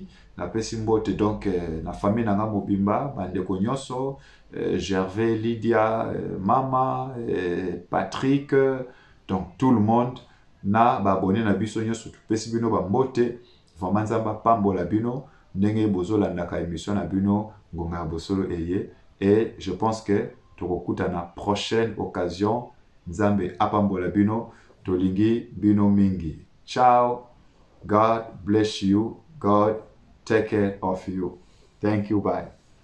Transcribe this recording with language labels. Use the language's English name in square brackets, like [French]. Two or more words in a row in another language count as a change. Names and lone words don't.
[Lingala] Napesi mbote donc na famille nanga mobimba bandeko nyonso, Gervais, Lydia, Mama, Patrick, donc [French] tout le monde [Lingala] na ba abonné na biso nyonso tupesi bino ba mbote. Vraiment nzamba pambola bino ndenge bozolandaka émission na bino Ngonga ya Bosolo eye, [French] et je pense que [Lingala] tokokuta na [French] prochaine occasion. [Lingala] Nzambe apambola bino, tolingi bino mingi. Ciao. [English] God bless you. God take care of you. Thank you. Bye.